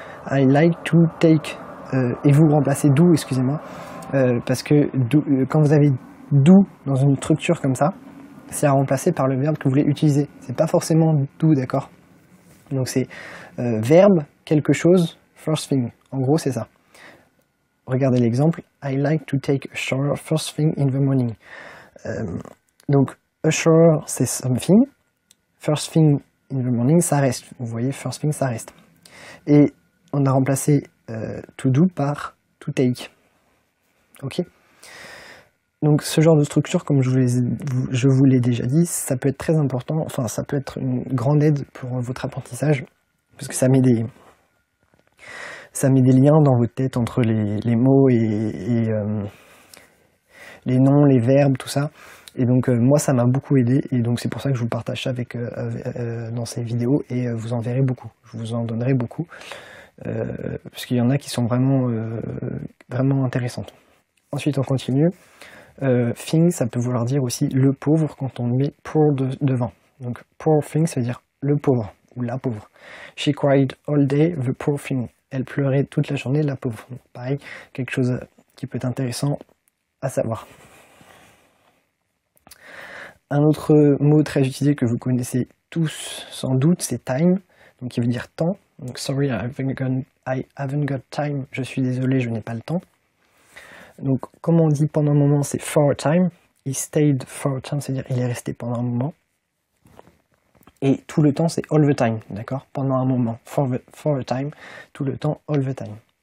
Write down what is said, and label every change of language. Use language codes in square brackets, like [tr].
[en] I like to take [fr] et vous remplacez do, excusez-moi, parce que quand vous avez do dans une structure comme ça, c'est à remplacer par le verbe que vous voulez utiliser. C'est pas forcément do, d'accord? Donc c'est verbe, quelque chose, first thing. En gros, c'est ça. Regardez l'exemple. [en] I like to take a shower first thing in the morning. [fr] Donc, [en] a shower, [fr] c'est something. [en] First thing in the morning, [fr] ça reste. Vous voyez, first thing, ça reste. Et on a remplacé to do par to take. Ok? Donc ce genre de structure, comme je vous l'ai déjà dit, ça peut être très important, enfin ça peut être une grande aide pour votre apprentissage, parce que ça met des liens dans votre tête entre les mots et les noms, les verbes, tout ça. Et donc moi ça m'a beaucoup aidé, et donc c'est pour ça que je vous partage ça dans ces vidéos, et vous en verrez beaucoup, je vous en donnerai beaucoup, parce qu'il y en a qui sont vraiment intéressantes. Ensuite on continue. Thing, ça peut vouloir dire aussi le pauvre quand on met poor devant. Donc [en] poor thing, [fr] ça veut dire le pauvre ou la pauvre. [en] She cried all day, the poor thing. [fr] Elle pleurait toute la journée, la pauvre. Donc, pareil, quelque chose qui peut être intéressant à savoir. Un autre mot très utilisé que vous connaissez tous sans doute, c'est time, donc qui veut dire temps. [en] Donc sorry, I haven't got time. [fr] Je suis désolé, je n'ai pas le temps. Donc, comme on dit pendant un moment, c'est [en] for a time. He stayed for a time, [fr] c'est-à-dire il est resté pendant un moment. Et tout le temps, c'est [en] all the time, [fr] d'accord? Pendant un moment, [en] for a time, [fr] tout le temps, [en] all the time.